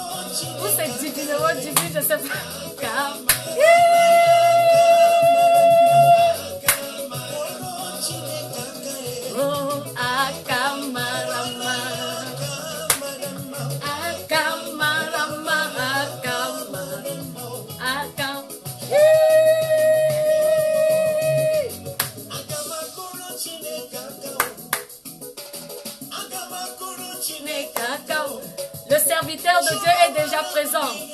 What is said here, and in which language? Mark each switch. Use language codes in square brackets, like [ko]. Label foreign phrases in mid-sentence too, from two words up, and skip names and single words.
[fr] Ou c'est divine, oh divine, je sais pas. Oh, Akamarama. Akamarama, Akam. Le serviteur de Dieu est déjà présent.